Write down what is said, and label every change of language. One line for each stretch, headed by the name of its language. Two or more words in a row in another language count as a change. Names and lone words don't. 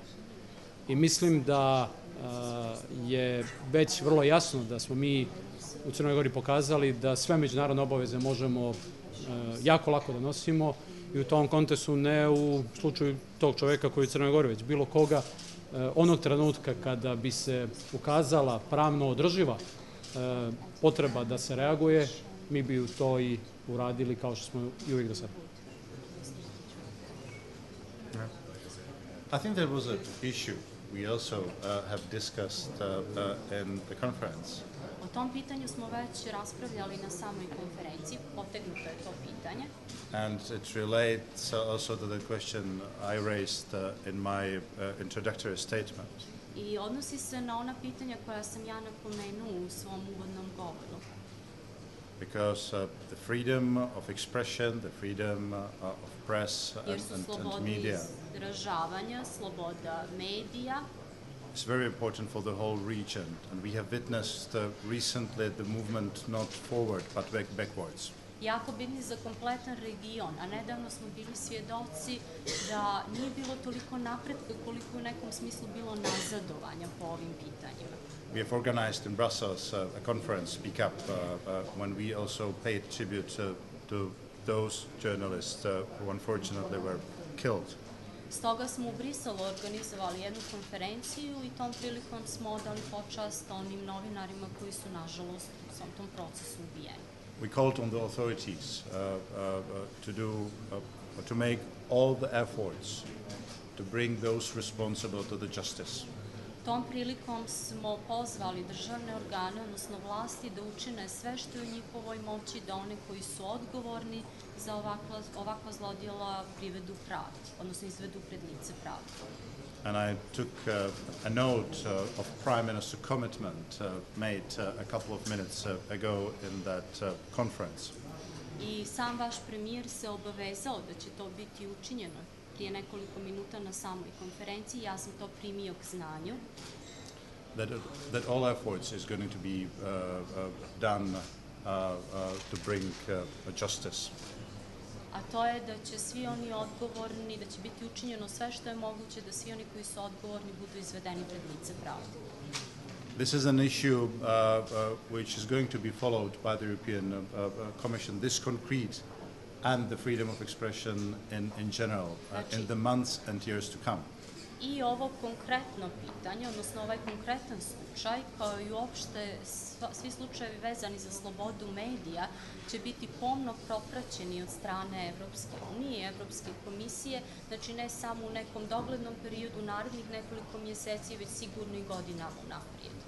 Serbian: I mislim da je već vrlo jasno da smo mi u Crnoj Gori pokazali da sve međunarodne obaveze možemo jako lako da nosimo i u tom kontekstu ne u slučaju tog čovjeka koji je u Crnoj Gori, već bilo koga onog trenutka kada bi se ukazala pravno održiva potreba da se reaguje, mi bi to i uradili kao što smo i uvijek do sada.
English: I think there was an issue we also have discussed in the conference.
Serbian: O tom pitanju smo već raspravljali na samoj konferenciji, potegnuto je to pitanje.
English: And it relates also to the question I raised in my introductory statement.
Serbian: I odnosi se na ona pitanja koja sam ja napomenuo u svom uvodnom govoru.
English: Because the freedom of expression, the freedom of press and media.
Serbian: Jer su sloboda izražavanja, sloboda medija.
English: It's very important for the whole region, and we have witnessed recently the movement not forward but backwards.
Serbian: Jako bitni za kompletan region, a nedavno smo bili svjedoci da nije bilo toliko napretka koliko u nekom smislu bilo nazadovanja po ovim pitanjima.
English: We have organized in Brussels a conference, Speak Up, when we also paid tribute to those journalists who unfortunately were killed.
Serbian: Stoga smo u Briselu organizovali jednu konferenciju i tom prilikom smo odali počast onim novinarima koji su, nažalost, u svom tom procesu ubijeni.
English: We called on the authorities to make all the efforts to bring those responsible to the justice.
Serbian: Tom prilikom smo pozvali državne organe, odnosno vlasti, da učine sve što je u njihovoj moći da one koji su odgovorni za ovakva zlodjela privedu pravdi, odnosno izvedu pred lice pravdi.
English: And I took a note of Prime Minister's commitment made a couple of minutes ago in that conference.
Serbian: I sam vaš premijer se obavezao da će to biti učinjeno prije nekoliko minuta na samoj konferenciji. Ja sam to primio k znanju.
English: That all efforts is going to be done to bring justice.
Serbian: A to je da će svi oni odgovorni, da će biti učinjeno sve što je moguće da svi oni koji su odgovorni budu izvedeni pred lice pravde.
English: This is an issue which is going to be followed by the European Commission, this concrete and the freedom of expression in general in the months and years to come.
Serbian: I ovo konkretno pitanje, odnosno ovaj konkretan slučaj, kao i uopšte svi slučajevi vezani za slobodu medija, će biti pomno propraćeni od strane Evropske unije i Evropske komisije, znači ne samo u nekom doglednom periodu narednih nekoliko mjeseci, već sigurno i godinama unaprijed.